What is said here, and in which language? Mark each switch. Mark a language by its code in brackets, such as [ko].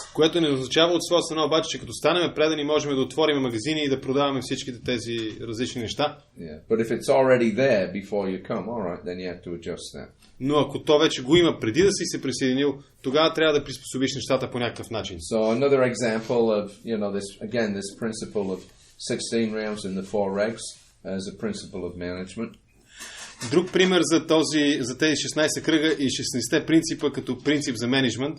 [bg] Което не означава от своя страна обаче, че като станем предани, можем да отворим магазини и да продаваме всичките тези различни неща. [en] Yeah. But if it's already there before you come, all right, then you have to adjust that. [bg] Но ако то вече го има преди да си се присъединил, тогава трябва да приспособиш нещата по някакъв начин. [en] So another example of, this principle of 16 rounds in the 4 regs as a principle of management. [bg] Друг пример за тези 16 кръга и 16 принципа като принцип за менеджмент.